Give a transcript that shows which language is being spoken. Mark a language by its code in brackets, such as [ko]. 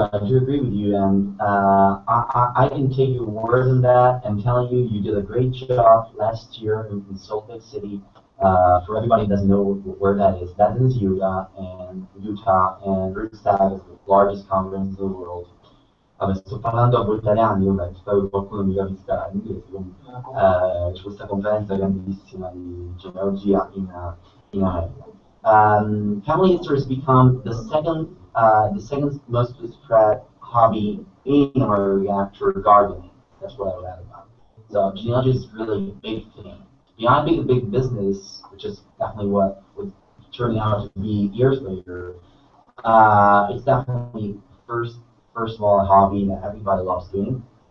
[en] I do agree with you, and I can take your word on that and tell you you did a great job last year in Salt Lake City. For everybody who doesn't know where that is Utah, and Rootstack is the largest conference in the world. [it] Sto parlando a voi italiani, vabbè, spero che qualcuno mi capisca l'inglese. C'è questa conferenza grandissima di genealogia in America. [en] Family history has become the second most spread hobby in America after gardening. That's what I read about. So genealogy is really a big thing. Beyond being a big business, which is definitely what was turning out to be years later, it's definitely first of all a hobby that everybody loves doing.